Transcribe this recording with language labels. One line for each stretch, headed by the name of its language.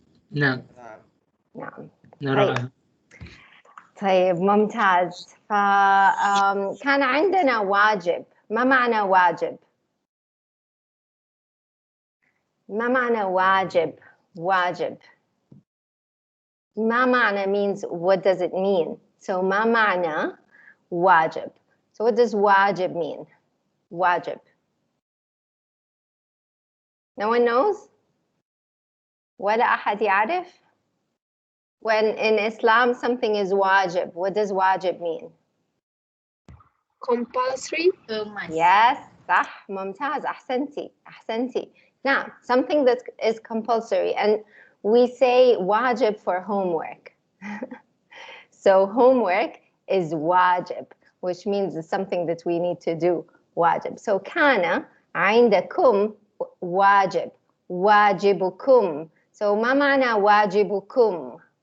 Arabic: نعم نعم. نراها. طيب ممتاز. فكان عندنا واجب. ما معنى واجب؟ ما معنى واجب؟ واجب. ما معنى
English: means what does it mean? So
Arabic: ما معنى واجب?
English: So what does واجب mean?
Arabic: واجب.
English: No one knows?
Arabic: ولا أحد يعرف?
English: When in Islam something is wajib, what does wajib mean? Compulsory. Yes,
Arabic: صح. ممتاز. أحسنتي. أحسنتي.
English: Now, something that is compulsory, and we say wajib for homework. So homework is wajib, which means it's something that we need to do.
Arabic: Wajib.
English: So
Arabic: كان عندكم واجب. واجبكم.
English: So
Arabic: ما معنى واجبكم?